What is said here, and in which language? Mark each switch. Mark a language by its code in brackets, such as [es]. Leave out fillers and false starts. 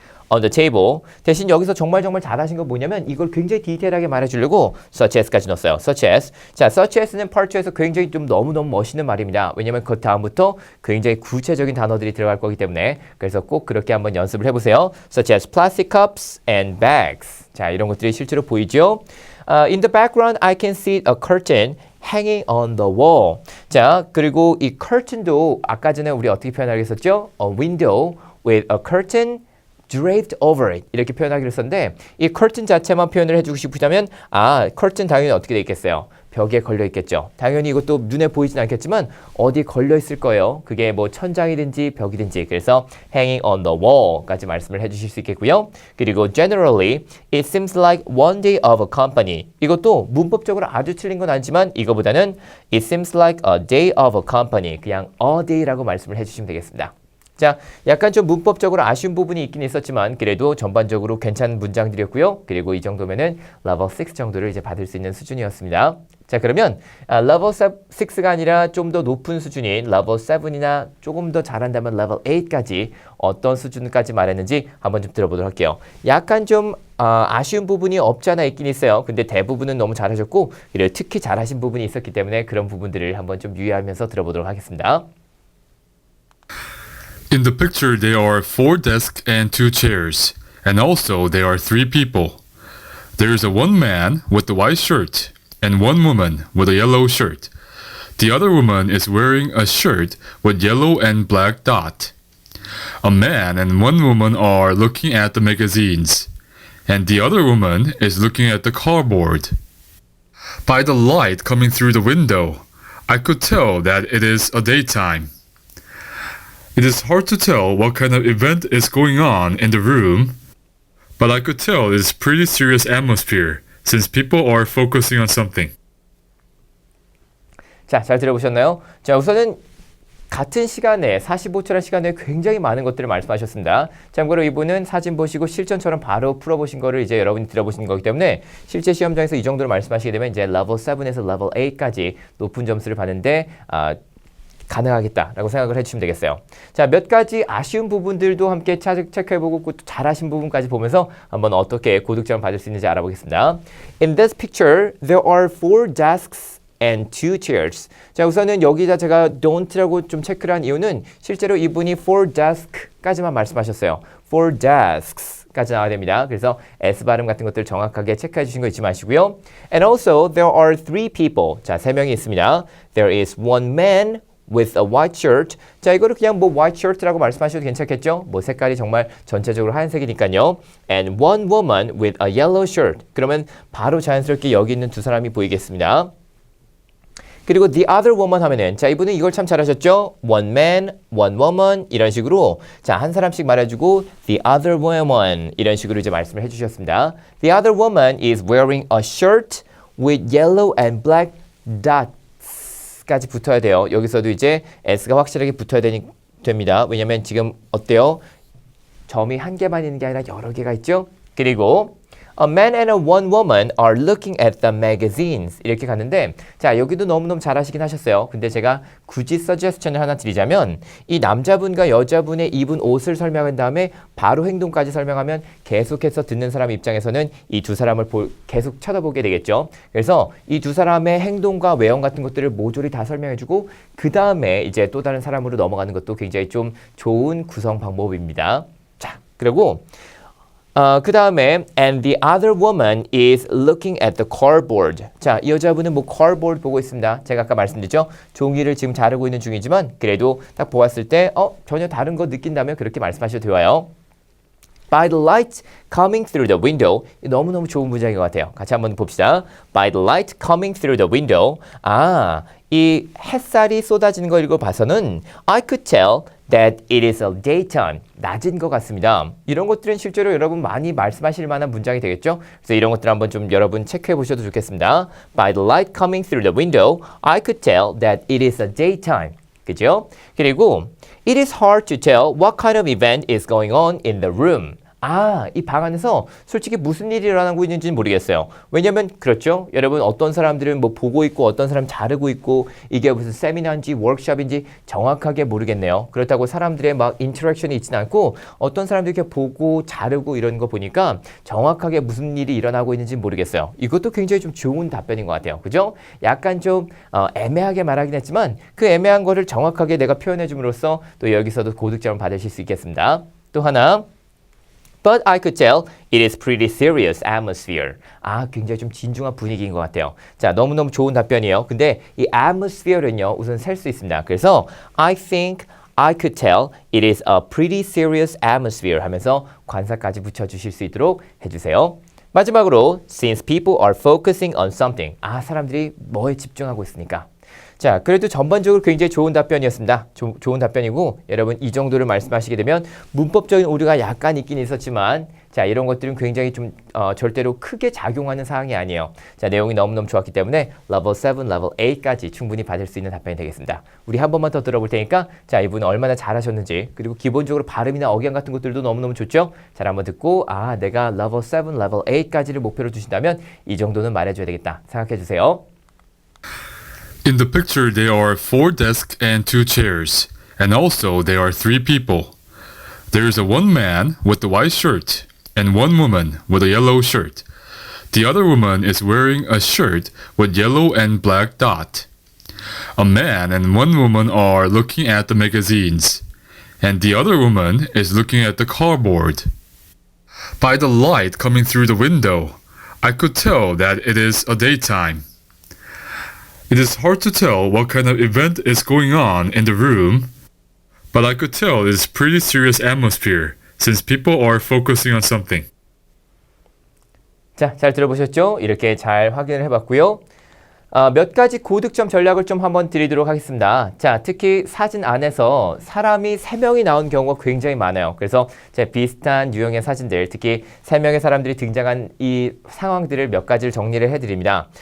[en] On the table. [ko] 대신 여기서 정말 잘하신 건 뭐냐면 이걸 굉장히 디테일하게 말해주려고 such as까지 넣었어요. [en] such as. [ko] 자, such as는 part 2에서 굉장히 좀 너무너무 멋있는 말입니다. 왜냐면 그 다음부터 굉장히 구체적인 단어들이 들어갈 거기 때문에 그래서 꼭 그렇게 한번 연습을 해보세요. [en] such as plastic cups and bags. [ko] 자, 이런 것들이 실제로 보이죠? [en] In the background, I can see a curtain hanging on the wall. [ko] 자, 그리고 이 curtain도 아까 전에 우리 어떻게 표현하기로 했었죠? [en] A window with a curtain draped over it [ko] 이렇게 표현하기로 했었는데 이 curtain 자체만 표현을 해주고 싶으시다면 curtain 당연히 어떻게 돼 있겠어요? 벽에 걸려 있겠죠. 당연히 이것도 눈에 보이진 않겠지만 어디 걸려 있을 거예요. 그게 뭐 천장이든지 벽이든지. 그래서 [en] hanging on the wall [ko] 까지 말씀을 해주실 수 있겠고요. [en] 그리고 generally it seems like one day of a company. [ko] 이것도 문법적으로 아주 틀린 건 아니지만 이거보다는 [en] it seems like a day of a company. [ko] 그냥 a day라고 말씀을 해주시면 되겠습니다. 자, 약간 좀 문법적으로 아쉬운 부분이 있긴 있었지만 그래도 전반적으로 괜찮은 문장들이었고요. 그리고 이 정도면은 level 6 정도를 이제 받을 수 있는 수준이었습니다. 자, 그러면 level 6가 아니라 좀 더 높은 수준인 level 7이나 조금 더 잘한다면 level 8까지 어떤 수준까지 말했는지 한번 좀 들어보도록 할게요. 약간 좀 아쉬운 부분이 없지 않아 있긴 있어요. 근데 대부분은 너무 잘하셨고 그리고 특히 잘하신 부분이 있었기 때문에 그런 부분들을 한번 좀 유의하면서 들어보도록 하겠습니다. [en] In the picture, there are 4 desks and 2 chairs, and also there are 3 people. There is a one man with a white shirt and one woman with a yellow shirt. The other woman is wearing a shirt with yellow and black dot. A man and one woman are looking at the magazines, and the other woman is looking at the cardboard. By the light coming through the window, I could tell that it is a daytime. It is hard to tell what kind of event is going on in the room, but I could tell it is pretty serious atmosphere since people are focusing on something. [ko] 자, 잘 들어보셨나요? 자, 우선은 같은 시간에 45초라는 시간에 굉장히 많은 것들을 말씀하셨습니다. 참고로 이분은 사진 보시고 실전처럼 바로 풀어보신 거를 이제 여러분이 들어보신 거기 때문에 실제 시험장에서 이 정도로 말씀하시게 되면 이제 level 7에서 level 8까지 높은 점수를 받는데 가능하겠다라고 생각을 해주시면 되겠어요. 자, 몇 가지 아쉬운 부분들도 함께 체크해보고 또 잘하신 부분까지 보면서 한번 어떻게 고득점을 받을 수 있는지 알아보겠습니다. [en] In this picture, there are 4 desks and 2 chairs. [ko] 자, 우선은 여기다 제가 don't라고 좀 체크를 한 이유는 실제로 이분이 4 desk까지만 말씀하셨어요. 4 desks까지 나와야 됩니다. 그래서 S 발음 같은 것들 정확하게 체크해 주신 거 잊지 마시고요. [en] And also, there are 3 people. [ko] 자, 3명이 있습니다. [en] There is one man with a white shirt. [ko] 자, 이거를 그냥 뭐 white shirt라고 말씀하셔도 괜찮겠죠? 뭐 색깔이 정말 전체적으로 하얀색이니까요. [en] And one woman with a yellow shirt. [ko] 그러면 바로 자연스럽게 여기 있는 두 사람이 보이겠습니다. 그리고 the other woman 하면은 자, 이분은 이걸 참 잘하셨죠? one man, one woman 이런 식으로 자, 한 사람씩 말해주고 the other woman 이런 식으로 이제 말씀을 해주셨습니다. [en] The other woman is wearing a shirt with yellow and black dots [ko] 까지 붙어야 돼요. 여기서도 이제 S가 확실하게 붙어야 됩니다. 왜냐면 지금 어때요? 점이 한 개만 있는 게 아니라 여러 개가 있죠? [en] 그리고 A man and a one woman are looking at the magazines [ko] 이렇게 갔는데 자, 여기도 너무너무 잘하시긴 하셨어요. 근데 제가 굳이 서제스천을 하나 드리자면 이 남자분과 여자분의 입은 옷을 설명한 다음에 바로 행동까지 설명하면 계속해서 듣는 사람 입장에서는 이 두 사람을 계속 쳐다보게 되겠죠. 그래서 이 두 사람의 행동과 외형 같은 것들을 모조리 다 설명해주고 그 다음에 이제 또 다른 사람으로 넘어가는 것도 굉장히 좀 좋은 구성 방법입니다. 자, 그리고 그 다음에 [en] and the other woman is looking at the cardboard. [ko] 자, 이 여자분은 뭐 cardboard 보고 있습니다. 제가 아까 말씀드렸죠. 종이를 지금 자르고 있는 중이지만 그래도 딱 보았을 때 전혀 다른 거 느낀다면 그렇게 말씀하셔도 좋아요. [en] By the light coming through the window. [ko] 너무너무 좋은 문장인 것 같아요. 같이 한번 봅시다. [en] By the light coming through the window. [ko] 이 햇살이 쏟아지는 거 읽어봐서는 [en] I could tell that it is a daytime. [ko] 낮인 것 같습니다. 이런 것들은 실제로 여러분 많이 말씀하실 만한 문장이 되겠죠? 그래서 이런 것들 한번 좀 여러분 체크해 보셔도 좋겠습니다. [en] By the light coming through the window, I could tell that it is a daytime. [ko] 그죠? [en] 그리고 It is hard to tell what kind of event is going on in the room. [ko] 이 방 안에서 솔직히 무슨 일이 일어나고 있는지는 모르겠어요. 왜냐면 그렇죠. 여러분 어떤 사람들은 뭐 보고 있고 어떤 사람 자르고 있고 이게 무슨 세미나인지 워크숍인지 정확하게 모르겠네요. 그렇다고 사람들의 막 인터랙션이 있지는 않고 어떤 사람들이 이렇게 보고 자르고 이런 거 보니까 정확하게 무슨 일이 일어나고 있는지 모르겠어요. 이것도 굉장히 좀 좋은 답변인 것 같아요. 그죠? 약간 좀 애매하게 말하긴 했지만 그 애매한 거를 정확하게 내가 표현해 줌으로써 또 여기서도 고득점을 받으실 수 있겠습니다. 또 하나 [en] But I could tell it is pretty serious atmosphere. [ko] 굉장히 좀 진중한 분위기인 것 같아요. 자, 너무너무 좋은 답변이에요. 근데 이 atmosphere는요, 우선 셀 수 있습니다. [en] 그래서 I think I could tell it is a pretty serious atmosphere [ko] 하면서 관사까지 붙여주실 수 있도록 해주세요. [en] 마지막으로, since people are focusing on something. [ko] 사람들이 뭐에 집중하고 있으니까. 자, 그래도 전반적으로 굉장히 좋은 답변이었습니다. 좋은 답변이고 여러분 이 정도를 말씀하시게 되면 문법적인 오류가 약간 있긴 있었지만 자, 이런 것들은 굉장히 좀 절대로 크게 작용하는 사항이 아니에요. 자, 내용이 너무너무 좋았기 때문에 레벨 7, 레벨 8까지 충분히 받을 수 있는 답변이 되겠습니다. 우리 한 번만 더 들어볼 테니까 자, 이분은 얼마나 잘하셨는지 그리고 기본적으로 발음이나 억양 같은 것들도 너무너무 좋죠? 잘 한번 듣고 아, 내가 레벨 7, 레벨 8까지를 목표로 두신다면 이 정도는 말해줘야 되겠다 생각해 주세요. [en] In the picture, there are 4 desks and 2 chairs, and also there are 3 people. There is a one man with a white shirt, and one woman with a yellow shirt. The other woman is wearing a shirt with yellow and black dot. A man and one woman are looking at the magazines, and the other woman is looking at the cardboard. By the light coming through the window, I could tell that it is a daytime. It is hard to tell what kind of event is going on in the room, but I could tell it is pretty serious atmosphere since people are focusing on something. [ko] 자, 잘 들어보셨죠? 이렇게 잘 확인을 해봤고요. 몇 가지 고득점 전략을 좀 한번 드리도록 하겠습니다. 자, 특히 사진 안에서 사람이 3명이 나온 경우가 굉장히 많아요. 그래서 제 비슷한 유형의 사진들, 특히 3명의 사람들이 등장한 이 상황들을 몇 가지를 정리를 해드립니다.